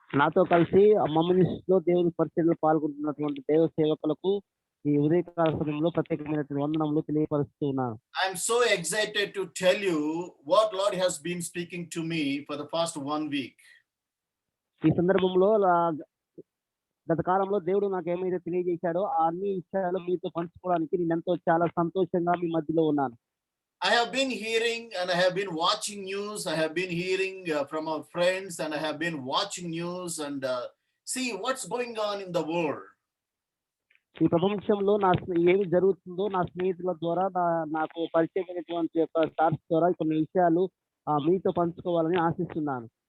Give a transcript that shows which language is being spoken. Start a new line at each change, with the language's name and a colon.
Telugu: నాతో కలిసి మమ్మనిస్లో దేవుని పరిచర్యలో పాల్గొంటున్నటువంటి దేవ సేవకులకు ఈ ఉదయకాల సమయంలో ప్రత్యేకమైనటువంటి వందనములు తెలియపరుస్తూ ఉన్నాను.
English: I'm so excited to tell you what Lord has been speaking to me for the past 1 week.
Telugu: ఈ సందర్భంలో గత కాలంలో దేవుడు నాకు ఏమైతే తెలియజేశాడో ఆ అన్ని విషయాలు మీతో పంచుకోవడానికి నేను ఎంతో చాలా సంతోషంగా మీ మధ్యలో ఉన్నాను.
English: I have been hearing and I have been watching news. I have been hearing from our friends and I have been watching news and see what's going on in the world.
Telugu: ఈ ప్రపంచంలో ఏమి జరుగుతుందో నా స్నేహితుల ద్వారా నాకు పరిచయమైనటువంటి యొక్క stars ద్వారా కొన్ని విషయాలు మీతో పంచుకోవాలని ఆశిస్తున్నాను.